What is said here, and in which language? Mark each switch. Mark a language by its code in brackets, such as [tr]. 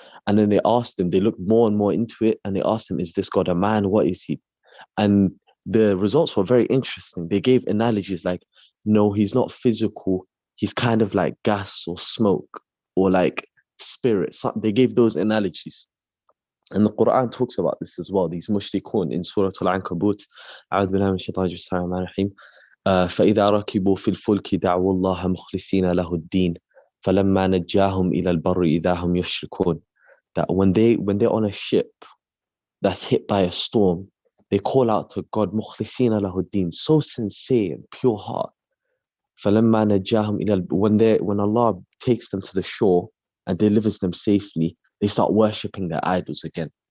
[en] And then they asked them, they looked more and more into it, and they asked them, is this God a man? What is he? And the results were very interesting. They gave analogies like, no, he's not physical. He's kind of like gas or smoke or like spirit. So they gave those analogies. And the Quran talks about this as well. These mushrikun in Surah Al-Ankabut. [ar] أعوذ بالله من الشيطان الرجيم بسم الله الرحمن الرحيم. فإذا ركبوا في الفلك دعوا الله مخلصين له الدين فلما نجاهم إلى البر إذا هم يشركون. [en] That when they're on a ship that's hit by a storm, they call out to God, [ar] مخلصين له الدين, [en] so sincere and pure heart. [ar] فلما نجاهم إلى [en] when Allah takes them to the shore and delivers them safely, they start worshipping their idols again.